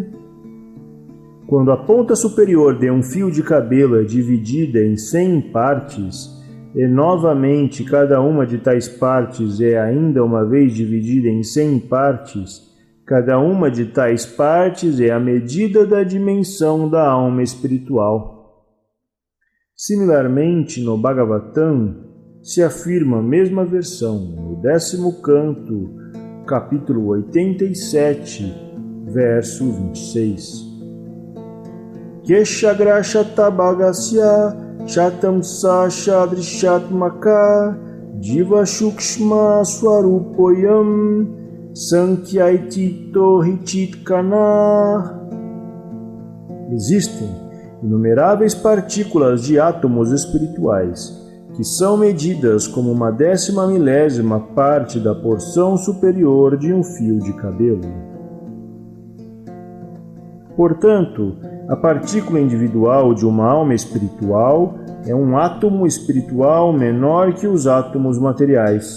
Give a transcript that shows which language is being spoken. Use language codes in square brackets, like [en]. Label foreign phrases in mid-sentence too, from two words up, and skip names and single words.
[pt] Quando a ponta superior de um fio de cabelo é dividida em 100 partes, e novamente cada uma de tais partes é ainda uma vez dividida em 100 partes, cada uma de tais partes é a medida da dimensão da alma espiritual. Similarmente, no Bhagavatam, se afirma a mesma versão, no 10º canto, capítulo 87, verso 26. [sa] केशाग्रशत भागस्य शतं स सदृशात्मक जीव सूक्ष्म स्वरूपोऽयं संख्यातीतो हि चित्कण. [pt] Existem inumeráveis partículas de átomos espirituais, que são medidas como uma 10ª parte da porção superior de um fio de cabelo. Portanto, a partícula individual de uma alma espiritual é um átomo espiritual menor que os átomos materiais.